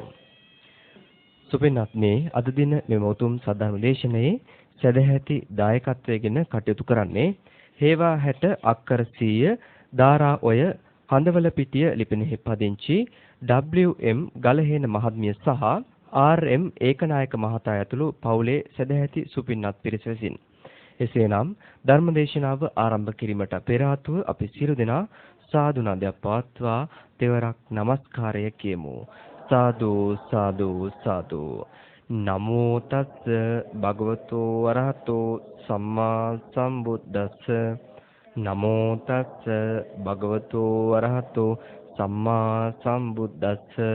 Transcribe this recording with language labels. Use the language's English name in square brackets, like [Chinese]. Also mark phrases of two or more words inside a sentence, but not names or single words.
[Sinhala] සුපින්නත්නි, අද දින මෙම උතුම් සද්ධර්ම දේශනාවේ සදැහැති දායකත්වයෙන් කටයුතු කරන්නේ හේවා 60 අක්කර 100 දාරා ඔය හඳවල පිටිය ලිපිනෙහි පදිංචි WM ගලහේන මහත්මිය සහ RM ඒකනායක මහතා ඇතුළු පවුලේ සදැහැති සුපින්නත් පිරිස විසින්. එසේනම් ධර්මදේශනාව ආරම්භ කිරීමට පෙර ආතුව අපි සියලු දෙනා සාදු නදයක් පවත්වා තෙවරක් নমස්කාරය කියමු. සාදු සාදු සාදු. [Pali] නමෝ තස් භගවතෝ අරහතෝ සම්මා සම්බුද්දස්ස. නමෝ තස් භගවතෝ අරහතෝ සම්මා සම්බුද්දස්ස.